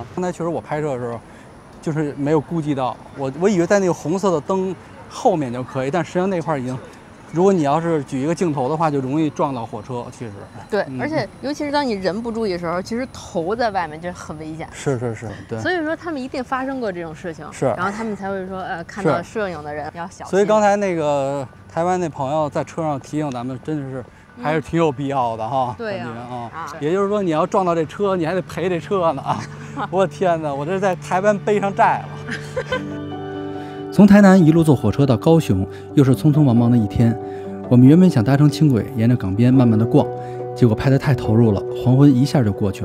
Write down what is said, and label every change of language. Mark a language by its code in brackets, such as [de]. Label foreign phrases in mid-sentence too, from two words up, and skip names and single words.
[zh] 剛才確實我拍攝的時候，就是沒有估計到，我以為在那個紅色的燈後面就可以，但實際上那塊已經，如果你要是舉一個鏡頭的話，就容易撞到火車。其實對，而且尤其是當你人不注意的時候，其實頭在外面就很危險。是，對。所以說他們一定發生過這種事情，是，然後他們才會說，看到攝影的人要小心。所以剛才那個台灣那朋友在車上提醒咱們，真的是還是挺有必要的哈。對啊，也就是說你要撞到這車，你還得賠這車呢啊！我天哪，我這在台灣背上債了。從台南一路坐火車到高雄，又是匆匆忙忙的一天。我們原本想搭乘輕軌，沿着港邊慢慢的逛，結果拍得太投入了，黃昏一下就過去了。